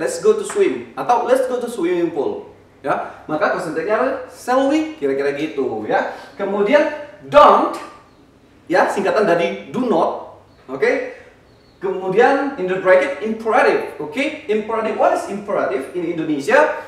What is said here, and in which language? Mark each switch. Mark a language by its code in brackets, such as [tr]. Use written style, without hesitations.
[en] Let's go to swim atau let's go to swimming pool. [id] Ya, maka question tag-nya shall we, kira-kira gitu ya. Kemudian don't, ya singkatan dari do not, oke. Kemudian [en] in the bracket imperative, oke. Imperative, what is imperative in Indonesia?